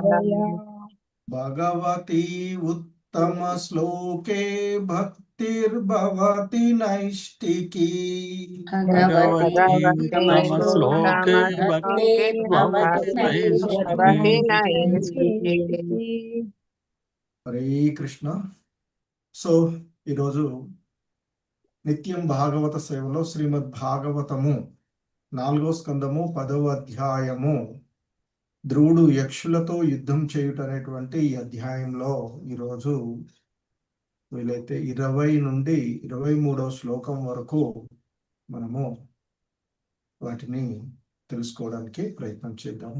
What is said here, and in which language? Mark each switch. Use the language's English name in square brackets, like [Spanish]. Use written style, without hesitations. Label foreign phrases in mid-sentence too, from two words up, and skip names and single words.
[Sanskrit] भगवती उत्तमश्लोके भक्तिर्भवति नैष्टिकी। भगवती उत्तमश्लोके भक्तिर्भवति नैष्टिकी। [Telugu] హరే కృష్ణ. సో ఈరోజు నిత్యం భాగవత సేవలో శ్రీమద్ భాగవతము 4వ స్కందము 10వ అధ్యాయము ధ్రువుడు యక్షులతో యుద్ధం చేయుట అనేటువంటి ఈ అధ్యాయంలో ఈరోజు వీలైతే 20 నుండి 23వ శ్లోకం వరకు మనము వాటిని తెలుసుకోవడానికి ప్రయత్నం చేద్దాము.